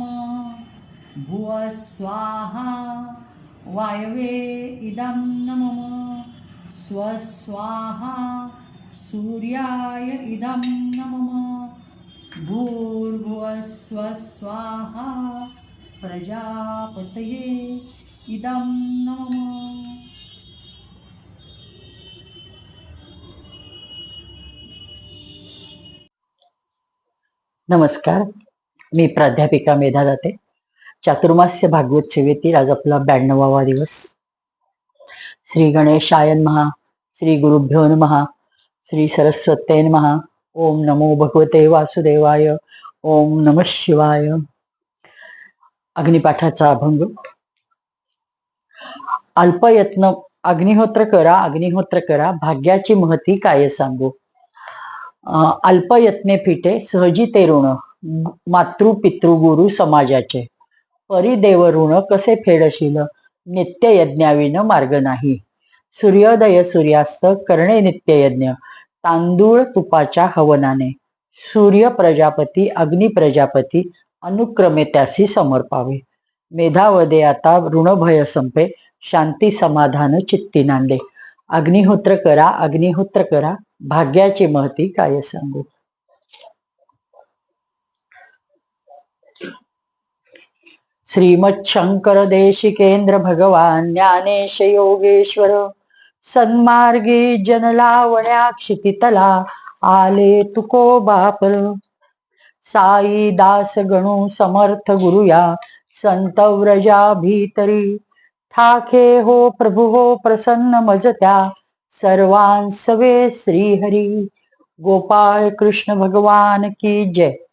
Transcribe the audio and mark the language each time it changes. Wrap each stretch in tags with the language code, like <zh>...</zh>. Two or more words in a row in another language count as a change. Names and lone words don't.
<sa>भुव स्वाहा वायवे इदं नमः। स्वस्वाहा सूर्याय इदं नमः। भूर्भुवः स्वस्वाहा प्रजापतये इदं नमः।</sa> <mr>नमस्कार, मी प्राध्यापिका मेधा दाते. चातुर्मास्य भागवत सेवेतील आज आपला 92वा दिवस.</mr> <sa>श्री गणेशाय नमः. श्री गुरुभ्यो नमः. श्री सरस्वत्यै नमः. ओम नमो भगवते वासुदेवाय. ओम नमः शिवाय.</sa> <mr>अग्निपाठाचा अभंग. अल्पयत्न अग्निहोत्र करा, भाग्याची महती काय सांगू. अल्पयत्ने फिटे सहजी ते ऋण, मातृ पितृ गुरु समाजाचे. परिदेव ऋण कसे फेडशील, नित्य यज्ञाविन मार्ग नाही. सूर्योदय सूर्यास्त करणे नित्य यज्ञ, तांदूळ तुपाच्या हवनाने. सूर्य प्रजापती अग्नि प्रजापती, अनुक्रमे त्यासी समर्पावे. मेधावदे आता ऋणभय संपे, शांती समाधान चित्ती नांदे. अग्निहोत्र करा, भाग्याची महती काय सांगू. श्रीमत् शंकर देशिकेंद्र भगवान ज्ञानेश योगेश्वर, सन्मार्गी जनलावण्या क्षितितला आले तुको बापर. साई दास गणू समर्थ गुरुया, संत व्रजा भीतरी. ठाके हो प्रभु हो प्रसन्न मजत्या, सर्वांसवे श्रीहरी. गोपाळ कृष्ण भगवान की जय.</mr>